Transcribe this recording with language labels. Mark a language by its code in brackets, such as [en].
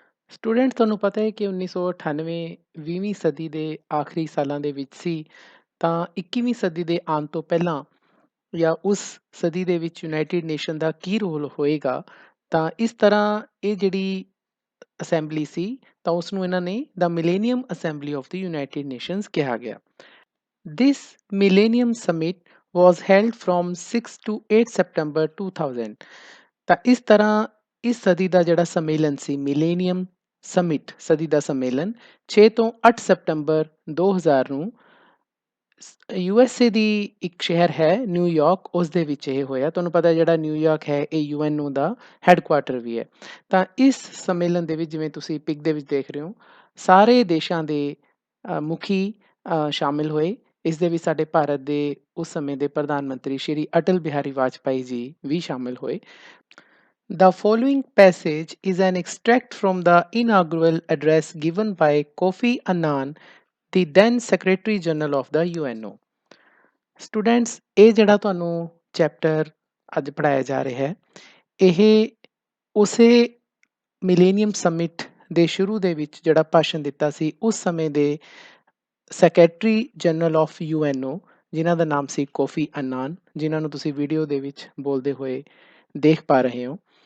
[pa] Student, ਤੁਹਾਨੂੰ ਪਤਾ ਹੈ ਕਿ 1998 20ਵੀਂ ਸਦੀ ਦੇ ਆਖਰੀ ਸਾਲਾਂ ਦੇ ਵਿੱਚ ਸੀ। ਤਾਂ 21ਵੀਂ ਸਦੀ ਦੇ ਆਉਣ ਤੋਂ ਪਹਿਲਾਂ ਜਾਂ ਉਸ ਸਦੀ ਦੇ ਵਿੱਚ ਯੂਨਾਈਟਿਡ ਨੇਸ਼ਨ ਦਾ ਕੀ ਰੋਲ ਹੋਏਗਾ? ਤਾਂ ਇਸ ਤਰ੍ਹਾਂ ਇਹ ਜਿਹੜੀ ਅਸੈਂਬਲੀ ਸੀ ਤਾਂ ਉਸ ਨੂੰ ਇਹਨਾਂ ਨੇ ਦ millennium assembly of ਦੀ United nations ਕਿਹਾ ਗਿਆ। [en] This millennium summit was held from 6 to 8 September 2000। [pa] ਤਾਂ ਇਸ ਤਰ੍ਹਾਂ ਇਸ ਸਦੀ ਦਾ ਜਿਹੜਾ ਸੰਮੇਲਨ ਸੀ, ਮਿਲੇਨੀਅਮ ਸਮਿਟ, ਸਦੀ ਦਾ ਸੰਮੇਲਨ 6 ਤੋਂ 8 ਸਤੰਬਰ 2000 ਨੂੰ USA ਦੀ ਇੱਕ ਸ਼ਹਿਰ ਹੈ ਨਿਊਯਾਰਕ, ਉਸ ਦੇ ਵਿੱਚ ਇਹ ਹੋਇਆ। ਤੁਹਾਨੂੰ ਪਤਾ ਜਿਹੜਾ ਨਿਊਯਾਰਕ ਹੈ ਇਹ UNO ਦਾ ਹੈੱਡਕੁਆਟਰ ਵੀ ਹੈ। ਤਾਂ ਇਸ ਸੰਮੇਲਨ ਦੇ ਵਿੱਚ, ਜਿਵੇਂ ਤੁਸੀਂ ਪਿਕ ਦੇ ਵਿੱਚ ਦੇਖ ਰਹੇ ਹੋ, ਸਾਰੇ ਦੇਸ਼ਾਂ ਦੇ ਮੁਖੀ ਸ਼ਾਮਿਲ ਹੋਏ। ਇਸ ਦੇ ਵਿੱਚ ਸਾਡੇ ਭਾਰਤ ਦੇ ਉਸ ਸਮੇਂ ਦੇ ਪ੍ਰਧਾਨ ਮੰਤਰੀ ਸ਼੍ਰੀ ਅਟਲ ਬਿਹਾਰੀ ਵਾਜਪਾਈ ਜੀ ਵੀ ਸ਼ਾਮਿਲ ਹੋਏ। [en] The following passage is an extract from the inaugural address given by Kofi Annan, the then Secretary General of the UNO। [pa] Students, ਇਹ ਜਿਹੜਾ ਤੁਹਾਨੂੰ ਚੈਪਟਰ ਅੱਜ ਪੜ੍ਹਾਇਆ ਜਾ ਰਿਹਾ ਹੈ, ਇਹ ਉਸੇ ਮਿਲੇਨੀਅਮ ਸਮਿਟ ਦੇ ਸ਼ੁਰੂ ਦੇ ਵਿੱਚ ਜਿਹੜਾ ਭਾਸ਼ਣ ਦਿੱਤਾ ਸੀ ਉਸ ਸਮੇਂ ਦੇ ਸੈਕਟਰੀ ਜਨਰਲ ਆਫ UNO, ਜਿਨ੍ਹਾਂ ਦਾ ਨਾਮ ਸੀ ਕੋਫੀ ਅੰਨਾਨ, ਜਿਨ੍ਹਾਂ ਨੂੰ ਤੁਸੀਂ ਵੀਡੀਓ ਦੇ ਵਿੱਚ ਬੋਲਦੇ ਹੋਏ ਦੇਖ ਪਾ ਰਹੇ ਹੋ।